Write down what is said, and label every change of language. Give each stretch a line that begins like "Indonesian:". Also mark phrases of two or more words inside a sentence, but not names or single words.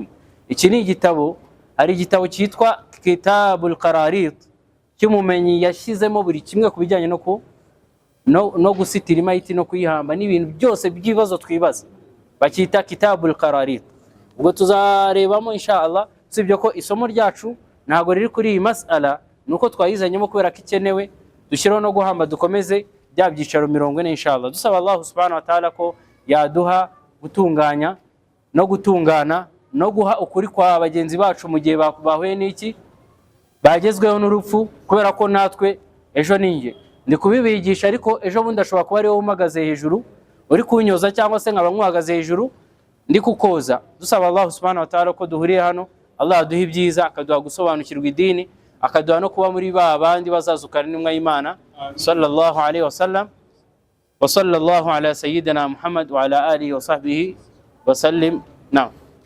Kinyarwanda: Iki ni igitabo, hari igitabo cyitwa Kitabul Qararit cy'umumenyi yashyizemo buri kimwe ku bijyanye no gusitira imayiti no kuyihamba n'ibintu byose by'ibibazo twibaza, bakita Kitabul Qararit. Ubwo tuzarebamo inshallah. Sibyo ko isomo ryacu ntago riri kuri iyi mas'ala, nuko twayizanyemo kubera ko ikenewe. Dushyiraho no guhamba dukomeze bya byicaro 40 inshallah. Dusaba
Arabic: الله سبحانه وتعالى
Kinyarwanda: ko yaduha gutunganya no gutungana no guha ukuri kwa bagenzi bacu mu gihe bahuye n'iki, bagezweho n'urupfu. Kubera ko natwe ejo ninjye ndi kubibigisha, ariko ejo bundi ashobora kuba ari wowe umagaze hejuru uri kunyoza, cyangwa se nkaba nkwagaze hejuru ndi kukoza. Dusaba
Arabic: الله سبحانه وتعالى
Kinyarwanda: ko duhuriye hano, Allah aduha ibyiza, akaduha gusobanukirwa idini, akaduha no kuba muri ba bandi bazazukana n'intumwa y'Imana
Arabic: صلى الله عليه وسلم. وصلى الله على سيدنا محمد وعلى آله وصحبه وسلم. نعم.